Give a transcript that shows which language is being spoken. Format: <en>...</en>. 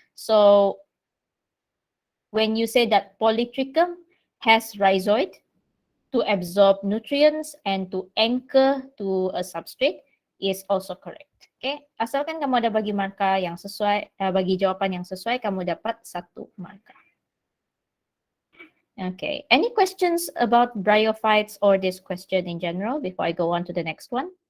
<en>So, when you say that Polytrichum has rhizoid to absorb nutrients and to anchor to a substrate is also correct.</en> <ms>Okay, asalkan kamu ada bagi markah yang sesuai, bagi jawapan yang sesuai, kamu dapat 1 markah.</ms> <en>Okay, any questions about bryophytes or this question in general before I go on to the next one?</en>